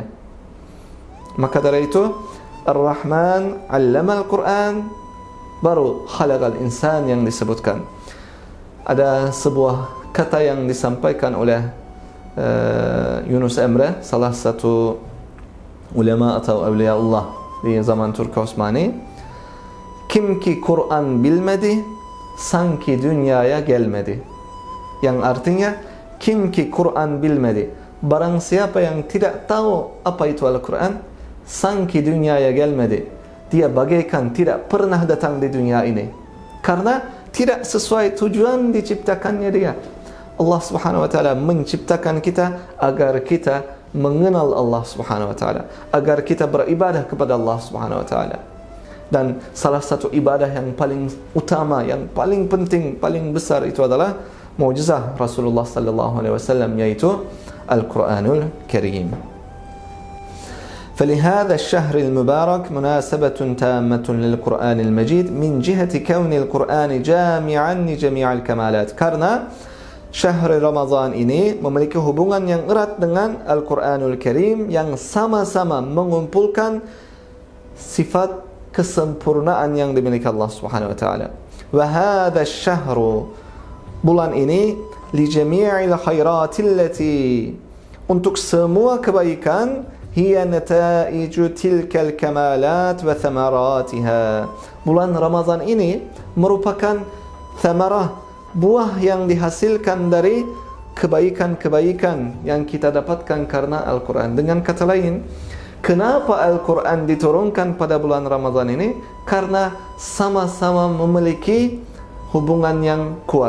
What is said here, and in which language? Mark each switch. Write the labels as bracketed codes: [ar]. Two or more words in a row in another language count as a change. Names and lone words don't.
[id] Maka dari itu [ar] الرحمن علم القرآن, [id] baru [ar] خلق الإنسان [id] yang disebutkan. Ada sebuah kata yang disampaikan oleh Yunus Emre, salah satu ulama atau [ar] أولياء الله [id] di zaman Turki Osmani. [tr] Kimki Kur'an bilmedi, sanki dünyaya gelmedi. [id] Yang artinya, [tr] kimki Kur'an bilmedi, [id] barang siapa yang tidak tahu apa itu Al-Quran, [tr] sanki dünyaya gelmedi, [id] dia bagaikan tidak pernah datang di dunia ini, karena tidak sesuai tujuan diciptakannya dia. [ar] الله سبحانه وتعالى [id] menciptakan kita agar kita mengenal [ar] الله سبحانه وتعالى, [id] agar kita beribadah kepada [ar] الله سبحانه وتعالى. [id] Dan salah satu ibadah yang paling utama, yang paling penting, paling besar itu adalah mukjizat [ar] رسول الله صلى الله عليه وسلم, [id] yaitu [ar] القرآن الكريم. فلهذا الشهر المبارك مناسبة تامة للقرآن المجيد من جهة كون القرآن جامعا لجميع الكمالات. [id] Karena [ar] شهر رمضان [id] ini memiliki hubungan yang erat dengan [ar] القرآن الكريم [id] yang sama-sama mengumpulkan sifat kesempurnaan yang dimiliki [ar] الله سبحانه وتعالى. وهذا الشهر, [id] bulan ini, [ar] لجميع الخيرات التي, [id] untuk semua kebaikan, [ar] هي نتائج تلك الكمالات وثمراتها. [id] Bulan Ramadan ini merupakan thamarah, buah yang dihasilkan dari kebaikan-kebaikan yang kita dapatkan karena Al-Quran. Dengan kata lain, kenapa Al-Quran diturunkan pada bulan Ramadan ini? Karena sama-sama memiliki hubungan yang kuat.